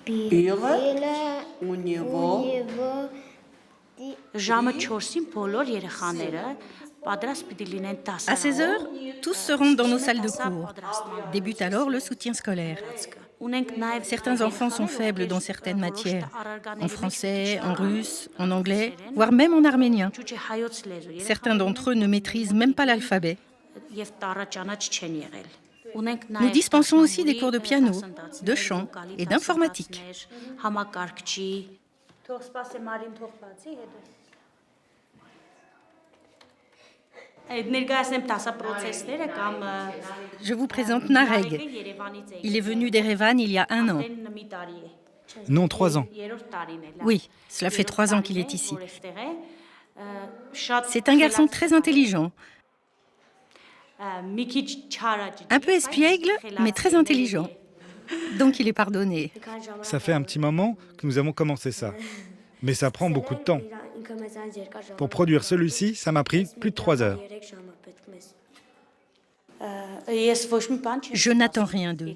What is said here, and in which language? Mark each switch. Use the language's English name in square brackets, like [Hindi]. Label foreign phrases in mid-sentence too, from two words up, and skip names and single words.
[Armenian] Ժամը 4-ին բոլոր երեխաները պատրաստ պիտի լինեն À դասարանում։ [French] 16 heures, tous se rendent dans nos salles de cours. Débute alors le soutien scolaire. [Armenian] Ունենք նաև [French] Certains enfants sont faibles dans certaines matières, en français, en russe, en anglais, voire même en arménien. [Armenian] Ջուջի հայոց լեզու [French] Certains d'entre eux ne maîtrisent même pas l'alphabet. [Armenian] եւ տառաճանաչ չեն եղել։ Ունենք Nous նաև [French] dispensons aussi des cours de piano, [Armenian] դասընթացներ, [French] de chant [Armenian] վոկալի [French] et d'informatique. [Armenian] դասընթացներ, համակարգչի։ Թող սպասեմ Մարին թող բացի հետո։ Այդ ներկայացնեմ դասապրոցեսները կամ [French] Je vous présente Nareg. Il est venu d'Erevan il y a 1 an. [Armenian] մի տարի է։ [French] Non, 3 ans. [Armenian] Երրորդ տարին է լավ։ [French] Oui, cela fait 3 ans qu'il est ici. [Armenian] Որ այստեղ է, շատ [French] C'est un garçon très intelligent, [Armenian] մի քիչ չարաճ։ [French] un peu espiègle, mais très intelligent. Donc il est pardonné. Ça fait un petit moment que nous avons commencé ça. Mais ça prend beaucoup de temps. Pour produire celui-ci, ça m'a pris plus de 3 heures. Je n'attends rien d'eux.